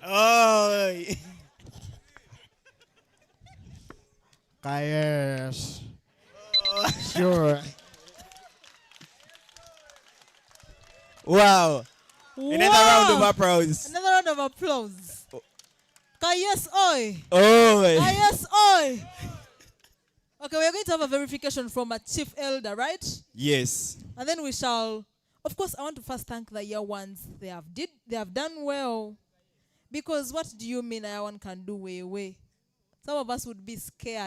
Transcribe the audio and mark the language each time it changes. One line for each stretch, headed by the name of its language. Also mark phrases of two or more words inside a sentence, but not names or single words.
English: Oh, Kayes. Sure. wow. Another round of applause. Another round of applause. Kayes oi. Oh, Kayes oi. Okay, we are going to have a verification from a chief elder, right? yes. And then we shall, of course, I want to first thank the year ones. They have done well. Because what do you mean year one can do way? Some of us would be scared.